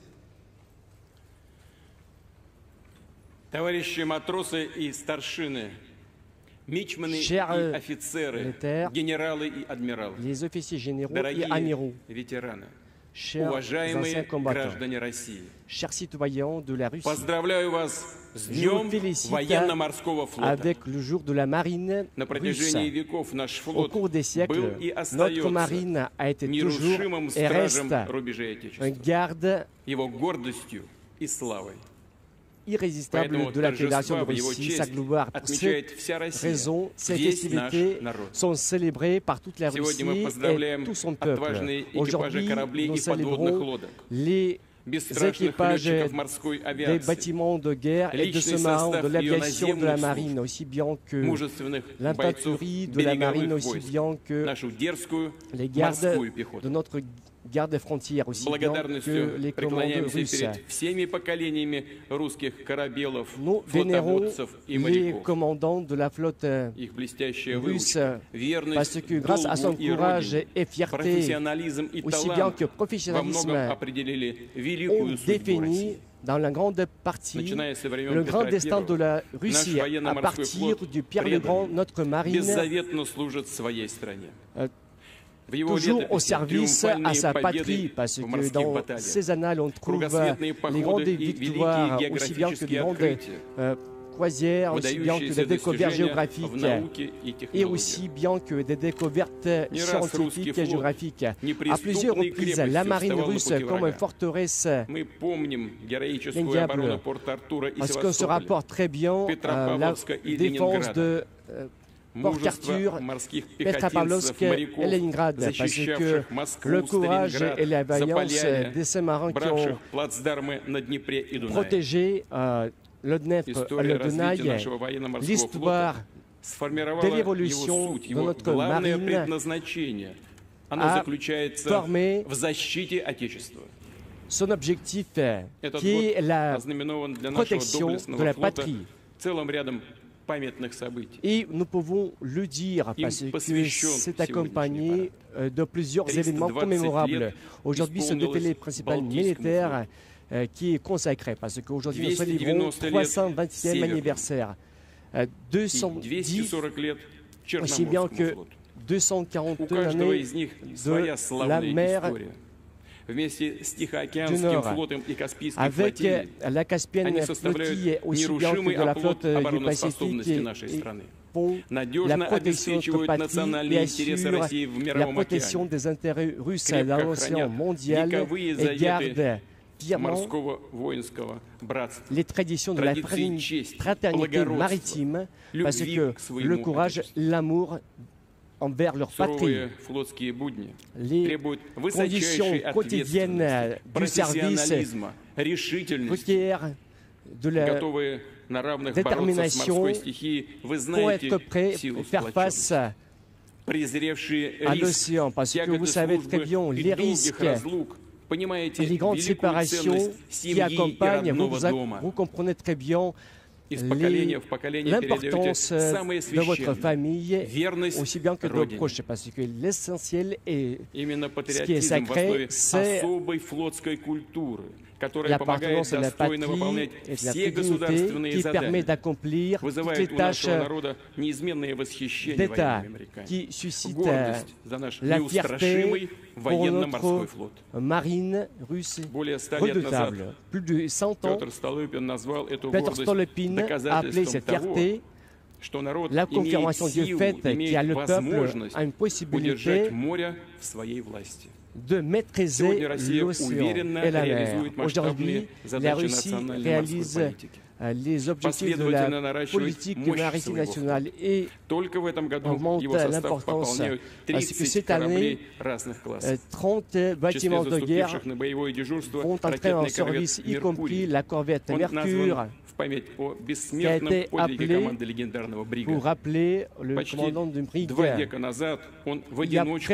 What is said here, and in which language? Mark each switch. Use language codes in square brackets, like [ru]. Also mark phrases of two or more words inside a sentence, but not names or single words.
[ru] Товарищи матросы и старшины, мичманы [fr] Chers [ru] и офицеры, [fr] militaires, [ru] генералы и адмиралы, [fr] les officiers généraux et [ru] дорогие [fr] amiraux, [ru] ветераны, [fr] chers anciens [ru] уважаемые [fr] combattants, [ru] граждане России, [fr] chers citoyens de la Russie, [ru] поздравляю вас с [fr] je vous [ru] Днем [fr] félicite [ru] военно-морского флота. [fr] avec le jour de la marine [ru] На [fr] russe. [ru] протяжении веков наш [fr] Au [ru] флот [fr] cours des siècles, [ru] был и [fr] notre [ru] остается [fr] marine a été toujours [ru] нерушимым [fr] et reste [ru] стражем рубежей [fr] un [ru] Отечества, [fr] garde [ru] его гордостью и славой. [fr] irrésistible [ru] Поэтому [fr] de la Fédération de [ru] торжества в его [fr] Russie, sa [ru] честь [fr] gloire. Pour [ru] отмечает [fr] cette [ru] вся Россия, [fr] raison, ces [ru] весь наш [fr] festivités [ru] народ. [fr] sont célébrées par toute la [ru] Сегодня мы [fr] Russie et [ru] поздравляем [fr] tout son peuple. [ru] отважные экипажи [fr] Aujourd'hui, [ru] кораблей [fr] nous [ru] и подводных [fr] célébrons [ru] лодок, [fr] les [ru] бесстрашных [fr] équipages [ru] летчиков морской [fr] des [ru] авиации, [fr] bâtiments de guerre et de [ru] Личный [fr] sous-marins, [ru] состав [fr] de [ru] ее [fr] l'aviation de la [ru] наземных [fr] marine, aussi bien que [ru] мужественных [fr] l'infanterie [ru] бойцов [fr] de la marine, [ru] береговых [fr] aussi [ru] войск, [fr] bien que [ru] нашу дерзкую [fr] les gardes [ru] морскую [fr] de [ru] пехоту. [fr] notre garde frontière, [ru] С [fr] aussi bien que [ru] благодарностью [fr] les commandos [ru] преклоняемся [fr] russes. [ru] перед всеми поколениями русских корабелов, [fr] Nous vénérons [ru] флотоводцев и [fr] les [ru] моряков. [fr] commandants de la flotte [ru] Их блестящая [fr] russe, [ru] выучка, [fr] parce [ru] верность [fr] que grâce à son [ru] долгу и [fr] courage [ru] родине, [fr] et fierté, [ru] профессионализм и [fr] aussi bien [ru] талант [fr] que [ru] во [fr] professionnalisme, [ru] многом определили [fr] ont [ru] великую судьбу [fr] défini [ru] России. [fr] dans la grande partie [ru] Начиная со времен [fr] le grand [ru] Петра [fr] destin de [ru] I, [fr] la Russie. [ru] наш [fr] À [ru] военно-морской [fr] partir [ru] флот [fr] du Pierre le Grand, notre marine [ru] беззаветно служит своей стране. В его [fr] toujours au [ru] летописи [fr] service à [ru] триумфальные [fr] sa patrie, [ru] победы [fr] parce [ru] в [fr] que [ru] морских [fr] dans [ru] баталиях, [fr] ces annales, on trouve [ru] кругосветные [fr] les [ru] походы [fr] grandes [ru] и [fr] victoires, [ru] великие [fr] aussi bien que de [ru] географические [fr] grandes [ru] открытия, [fr] croisières, aussi bien que des [ru] выдающиеся [fr] découvertes [ru] достижения [fr] géographiques [ru] в науке и [fr] et [ru] технологиях. [fr] aussi bien que des découvertes [ru] Не раз русский [fr] scientifiques et [ru] флот [fr] géographiques. À [ru] неприступной [fr] plusieurs reprises, la [ru] крепостью [fr] marine [ru] вставал на [fr] russe, [ru] пути [fr] comme une [ru] врага. [fr] forteresse, [ru] Мы помним героическую [fr] Indéniable. [ru] оборону Порт-Артура и [fr] parce qu'on se [ru] Севастополя, [fr] rapporte très bien la [ru] Петропавловска и [fr] défense [ru] Ленинграда, [fr] de Port [ru] мужество [fr] Arthur, [ru] морских [fr] Petropavlovsk [ru] пехотинцев, [fr] et [ru] моряков, [fr] Leningrad, parce que [ru] защищавших Москву, [fr] le courage [ru] Сталинград, [fr] et la vaillance [ru] Заполярье, [fr] des sous-marins qui ont [ru] бравших плацдармы на Днепре и Дунае. [fr] protégé le Dnepr, [ru] История [fr] le [ru] развития [fr] Dunaj, [ru] нашего военно-морского [fr] l'histoire [ru] флота сформировала [fr] de [ru] его [fr] l'évolution [ru] суть, [fr] de [ru] его [fr] notre [ru] главное [fr] marine [ru] предназначение. Оно [fr] a [ru] заключается [fr] formé [ru] в защите Отечества. [fr] son objectif [ru] Этот [fr] qui [ru] год [fr] est la [ru] ознаменован для нашего [fr] protection de [ru] доблестного [fr] la [ru] флота [fr] patrie. [ru] целым рядом памятных событий. [fr] Et nous pouvons le dire [ru] Им [fr] parce que [ru] посвящен [fr] c'est [ru] сегодняшний [fr] accompagné de plusieurs [ru] 320 [fr] événements commémorables. [ru] лет [fr] Aujourd'hui, ce [ru] исполнилось [fr] défilé principal [ru] Балтийскому [fr] militaire qui est consacré parce qu'aujourd'hui, nous célébrons [ru] 290 лет [fr] 320e [ru] Северному. [fr] anniversaire. [ru] И [fr] 210, [ru] 240 лет [fr] aussi bien [ru] Черноморскому [fr] que [ru] флоту. [fr] 241 [ru] У каждого [fr] années [ru] из них [fr] de [ru] своя [fr] la [ru] славная [fr] mer [ru] история. Вместе с [fr] du [ru] Тихоокеанским [fr] Nord, [ru] флотом и Каспийской [fr] avec [ru] флотилией [fr] la Caspienne [ru] они [fr] flottille, [ru] составляют [fr] aussi bien que [ru] нерушимый [fr] de la [ru] оплот [fr] flotte du [ru] обороноспособности [fr] Pacifique, [ru] нашей [fr] et [ru] страны. [fr] font la [ru] Надежно [fr] protection de notre [ru] обеспечивают [fr] patrie et [ru] национальные интересы [fr] assurent [ru] России в [fr] la [ru] мировом [fr] protection [ru] океане. [fr] des intérêts russes [ru] Крепко [fr] dans l'océan [ru] хранят [fr] mondial [ru] вековые [fr] et [ru] заветы [fr] gardent fièrement [ru] морского воинского братства. [fr] les traditions de la [ru] Традиции чести, [fr] fraternité [ru] благородства, [fr] maritime, parce [ru] любви [fr] que [ru] к своему [fr] le courage, [ru] Отечеству. [fr] l'amour envers leur patrie. [ru] Суровые флотские будни [fr] Les [ru] требуют [fr] conditions [ru] высочайшей [fr] quotidiennes [ru] ответственности, [fr] du service [ru] профессионализма, решительности, [fr] requièrent de la [ru] готовые на равных бороться с [fr] détermination [ru] морской стихией. Вы [fr] pour [ru] знаете [fr] être prêts [ru] силу [fr] à faire face [ru] сплоченности. Презревшие [fr] à [ru] риск, [fr] l'océan, parce que vous [ru] тяготы [fr] savez très [ru] службы [fr] bien [ru] и [fr] les [ru] долгих [fr] risques, [ru] разлук, понимаете [fr] les grandes [ru] великую [fr] séparations [ru] ценность [fr] qui [ru] семьи и [fr] accompagnent. [ru] родного дома. [fr] Vous comprenez très bien [ru] Из поколения в поколение передаете [fr] l'importance [ru] самое [fr] de votre [ru] священное, [fr] famille, [ru] верность [fr] aussi bien que de vos [ru] Родине. [fr] proches, parce que l'essentiel est [ru] Именно [fr] qui est [ru] патриотизм в [fr] sacré, [ru] основе [fr] c'est [ru] особой флотской культуры, которая помогает [fr] l'appartenance à la [ru] достойно [fr] patrie [ru] выполнять [fr] et de la [ru] все [fr] dignité [ru] государственные [fr] qui permet [ru] задания, [fr] d'accomplir toutes les [ru] вызывает у [fr] tâches [ru] нашего народа неизменное восхищение [fr] d'État, [ru] военными моряками, [fr] qui suscite [ru] гордость за наш [fr] la [ru] неустрашимый [fr] fierté pour [ru] военно-морской [fr] notre [ru] флот. [fr] marine russe [ru] Более 100 лет назад [fr] redoutable. Plus de 100 ans, [ru] Петр Столыпин назвал эту [fr] Peter [ru] гордость [fr] Stolypin a appelé [ru] доказательством [fr] cette [ru] того, [fr] fierté [ru] что народ [fr] la [ru] имеет [fr] confirmation du [ru] силу, [fr] fait qu'il y a [ru] имеет [fr] le peuple [ru] возможность [fr] a une possibilité [ru] удержать море в своей власти. [fr] de maîtriser [ru] Сегодня Россия [fr] l'océan [ru] уверенно [fr] et la mer. [ru] реализует [fr] Aujourd'hui, [ru] масштабные [fr] la [ru] задачи [fr] Russie [ru] национальной [fr] réalise [ru] морской политики. [fr] les objectifs de [ru] Последовательно [fr] la [ru] наращивает [fr] politique [ru] мощь [fr] maritime [ru] своего [fr] nationale et [ru] Только в этом году [fr] augmente [ru] его состав [fr] l'importance, [ru] пополняют [fr] parce que [ru] 30 [fr] cette [ru] кораблей [fr] année, [ru] разных классов. [fr] 30 [ru] В числе [fr] bâtiments de guerre [ru] заступивших на боевое дежурство [fr] vont entrer en [ru] ракетный корвет [fr] service, y compris [ru] «Меркурий». [fr] la corvette [ru] Он [fr] Mercure, [ru] назван в память о бессмертном [fr] été [ru] подвиге [fr] appelé [ru] команды легендарного Брига. [fr] pour rappeler le [ru] Почти [fr] commandant de [ru] 2 [fr] Brig. [ru] века назад он в [fr] Il y a [ru] одиночку